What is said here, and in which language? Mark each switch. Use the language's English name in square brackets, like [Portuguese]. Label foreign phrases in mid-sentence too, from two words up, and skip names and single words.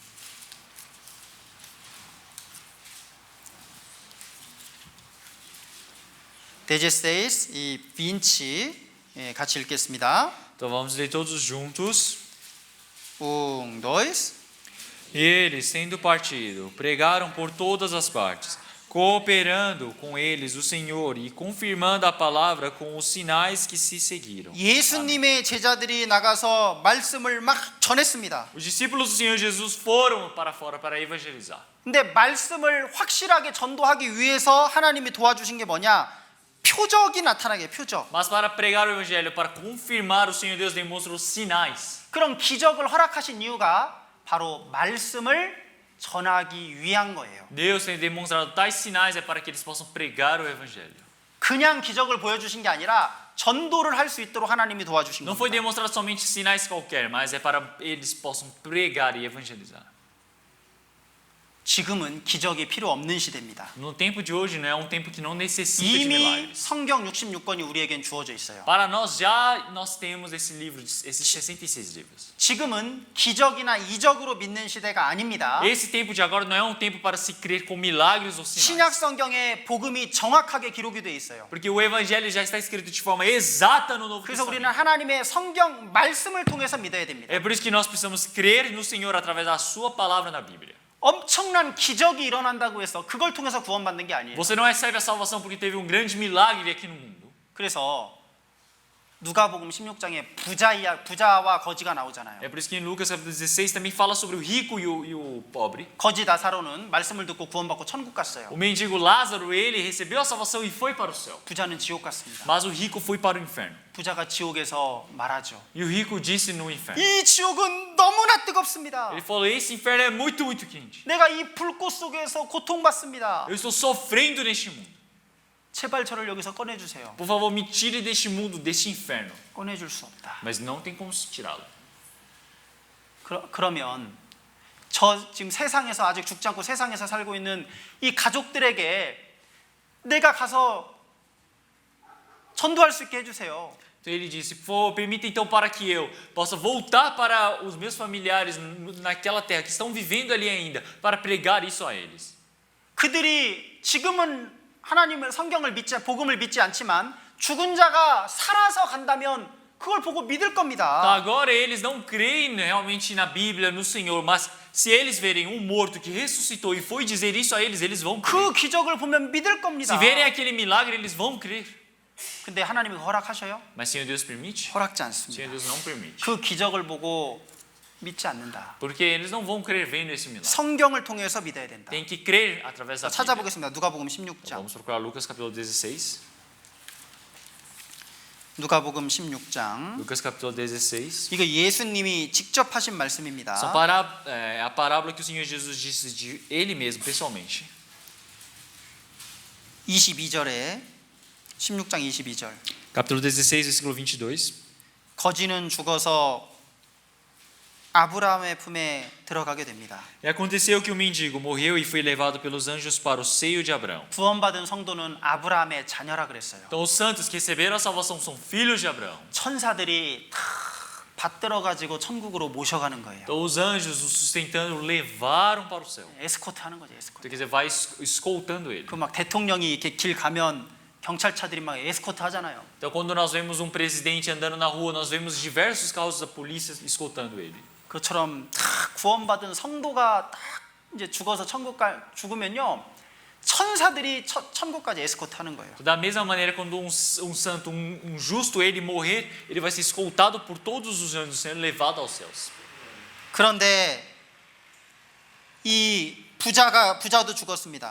[Korean] 16 e 20 같이 읽겠습니다. [Portuguese] Então vamos ler todos juntos. 1, 2. E eles, tendo partido, pregaram por todas as partes, cooperando com eles o Senhor e confirmando a palavra com os sinais que se seguiram. [Korean] 예수님의 제자들이 나가서 말씀을 막 전했습니다. [Portuguese] Os discípulos do Senhor Jesus foram para fora para evangelizar. [Korean] 근데 말씀을 확실하게 전도하기 위해서 하나님이 도와주신 게 뭐냐? 표적이 나타나게 표적. [Portuguese] Mas para pregar o evangelho, para confirmar, o Senhor Deus demonstra os sinais. [Korean] 그런 기적을 허락하신 이유가 바로 말씀을 전하기 위한 거예요. [Portuguese] Deus tem demonstrado tais sinais é para que eles possam pregar o evangelho. [Korean] 그냥 기적을 보여주신 게 아니라 전도를 할 수 있도록 하나님이 도와주신 [Portuguese] Não foi [Korean] 겁니다. [Portuguese] demonstrar somente sinais qualquer, mas é para eles possam pregar e evangelizar. [Korean] 지금은 기적이 필요 없는 시대입니다. [Portuguese] No tempo de hoje não é um tempo que não necessita de [Korean] 이미 [Portuguese] milagres. [Korean] 성경 66권이 우리에겐 주어져 있어요. [Portuguese] Para nós já nós temos esse livro, esses 66 livros. [Korean] 지금은 기적이나 이적으로 믿는 시대가 아닙니다. [Portuguese] Esse tempo de agora não é um tempo para se crer com milagres ou sinais. [Korean] 신약 성경에 복음이 정확하게 기록이 되어 있어요. [Portuguese] Porque o evangelho já está escrito de forma exata no Novo [Korean] 그래서 우리는 [Portuguese] Testamento. [Korean] 하나님의 성경 말씀을 통해서 믿어야 됩니다. [Portuguese] É por isso que nós precisamos crer no Senhor através da sua palavra na Bíblia. [Korean] 엄청난 기적이 일어난다고 해서 그걸 통해서 구원받는 게 아니에요. [Portuguese] Você não recebe a salvação porque teve um grande milagre aqui no mundo. [Korean] 그래서 누가복음 16장에 부자와 거지가 나오잖아요. [Portuguese] É por isso que em Lucas capítulo 16 também fala sobre o rico e o pobre. [Korean] 거지 나사로는 말씀을 듣고 구원받고 천국 갔어요. [Portuguese] O mendigo Lázaro, ele recebeu a salvação e foi para o céu. [Korean] 부자는 지옥 갔습니다. [Portuguese] Mas o rico foi para o inferno. [Korean] 부자가 지옥에서 말하죠. [Portuguese] E o rico disse no inferno. [Korean] 이 지옥은 너무나 뜨겁습니다. [Portuguese] Ele falou: esse inferno é muito, muito quente. [Korean] 내가 이 불꽃 속에서 고통받습니다. [Portuguese] Eu estou sofrendo neste mundo. [Korean] 제발 저를 여기서 꺼내주세요. [Portuguese] Por favor, me tire deste mundo, deste inferno. [Korean] 꺼내줄 수 없다. [Portuguese] Mas não tem como tirá-lo. [Korean] 그러면 저 지금 세상에서 아직 죽지 않고 세상에서 살고 있는 이 가족들에게 내가 가서 전도할 수 있게 해주세요. [Portuguese] Então ele disse: permita então para que eu possa voltar para os meus familiares naquela terra que estão vivendo ali ainda, para pregar isso a eles. [Korean] 그들이 지금은 하나님의 성경을 복음을 믿지 않지만 죽은 자가 살아서 간다면 그걸 보고 믿을 겁니다. [Portuguese] Agora eles não creem realmente na Bíblia, no Senhor, mas se eles verem um morto que ressuscitou e foi dizer isso a eles, eles vão crer. [Korean] 그 기적을 보면 믿을 겁니다. [Portuguese] Se verem aquele milagre, eles vão crer. [Korean] 근데 하나님이 허락하셔요? [Portuguese] Mas Senhor Deus permite? [Korean] 허락지 않습니다. [Portuguese] Senhor Deus não permite. [Korean] 그 기적을 보고 믿지 않는다. [Portuguese] Porque eles não vão crer vendo esse milagre. [Korean] 성경을 통해서 믿어야 된다. [Portuguese] Tem que crer através da Bíblia. [Korean] 찾아보겠습니다. 누가복음 [Portuguese] Então, [Korean] 16장. [Portuguese] vamos procurar Lucas capítulo 16. [Korean] 누가복음 16장. [Portuguese] Lucas capítulo 16. [Korean] 이거 예수님이 직접 하신 말씀입니다. [Portuguese] A parábola que o Senhor Jesus disse de Ele mesmo, pessoalmente. [Korean] 22절에 16장 22절. [Portuguese] Capítulo 16, versículo 22. [Korean] 거지는 죽어서 아브라함의 품에 들어가게 됩니다. [Portuguese] E aconteceu que o mendigo morreu e foi levado pelos anjos para o seio de Abraão. [Korean] 구원받은 성도는 아브라함의 자녀라 그랬어요. [Portuguese] Então os santos que receberam a salvação são filhos de Abraão. [Korean] 천사들이 다 받들어 가지고 천국으로 모셔가는 거예요. [Portuguese] Então os anjos o sustentando o levaram para o céu. [Korean] 에스코트 하는 거죠, 에스코트. [Portuguese] Então, quer dizer, vai escoltando ele. [Korean] 그 막 대통령이 이렇게 길 가면 경찰차들이 막 에스코트 하잖아요. [Portuguese] Então quando nós vemos um presidente andando na rua, nós vemos diversos carros da polícia escoltando ele. [Korean] 그처럼 다 구원받은 성도가 딱 이제 죽어서 죽으면요 천사들이 천국까지 에스코트 하는 거예요. [Portuguese] Da mesma maneira, quando um santo, um justo, ele morrer, ele vai ser escoltado por todos os anjos, sendo levado aos céus. [Korean] 그런데 이 부자도 죽었습니다.